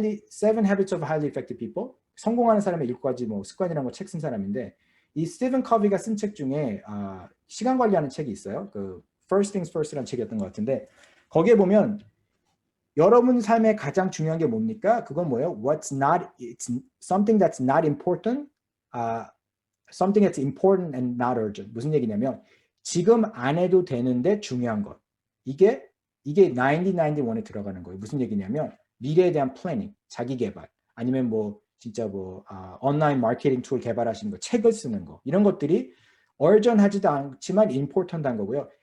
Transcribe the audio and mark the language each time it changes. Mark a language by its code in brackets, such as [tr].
[en] Seven Habits of Highly Effective People. [ko] 성공하는 사람의 7가지 뭐 습관이라는 거 책 쓴 사람인데 이 스티븐 커비가 쓴 책 중에 시간 관리하는 책이 있어요. 그 First Things First라는 책이었던 것 같은데 거기에 보면 여러분 삶에 가장 중요한 게 뭡니까? 그건 뭐예요? [en] It's something that's not important, something that's important and not urgent. [ko] 무슨 얘기냐면 지금 안 해도 되는데 중요한 것. 이게 90-91에 들어가는 거예요. 무슨 얘기냐면 미래에 대한 플래닝, 자기 개발, 아니면 뭐 진짜 뭐 온라인 마케팅 툴 개발하시는 거, 책을 쓰는 거 이런 것들이 urgent하지도 않지만 important한 거고요.